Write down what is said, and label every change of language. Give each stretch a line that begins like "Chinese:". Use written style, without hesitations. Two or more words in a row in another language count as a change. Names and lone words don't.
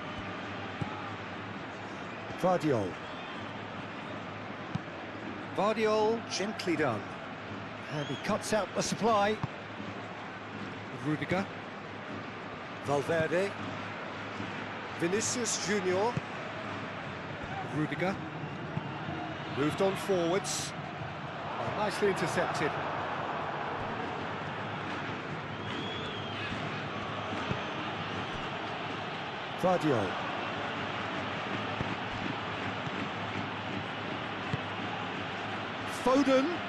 English: Vardiol. Vardiol, gently done. And he cuts out the supply. Rudiger. Valverde. Vinicius Junior. Rudiger. Moved on forwards. Oh, nicely intercepted. Vardiol. Foden.